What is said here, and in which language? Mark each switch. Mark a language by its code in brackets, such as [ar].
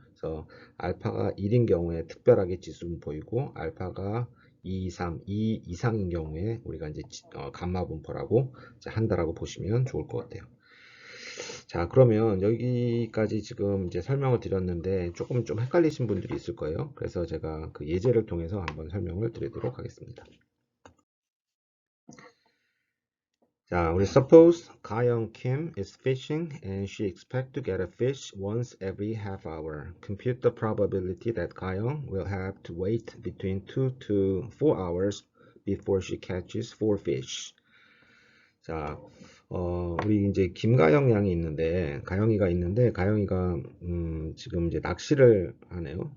[ko] 그래서 알파가 1인 경우에 특별하게 지수 분포이고 알파가 2, 3, 2 이상인 경우에 우리가 이제 감마 분포라고 한다라고 보시면 좋을 것 같아요. 자, 그러면 여기까지 지금 이제 설명을 드렸는데 조금 좀 헷갈리신 분들이 있을 거예요. 그래서 제가 그 예제를 통해서 한번 설명을 드리도록 하겠습니다. 자, 우리 [en] suppose 가영 Kim is fishing and she expects to get a fish once every half hour. Compute the probability that 가영 will have to wait between 2 to 4 hours before she catches 4 fish. [ko] 자, 우리 이제 김가영 양이 있는데, 가영이가 있는데, 가영이가, 지금 이제 낚시를 하네요.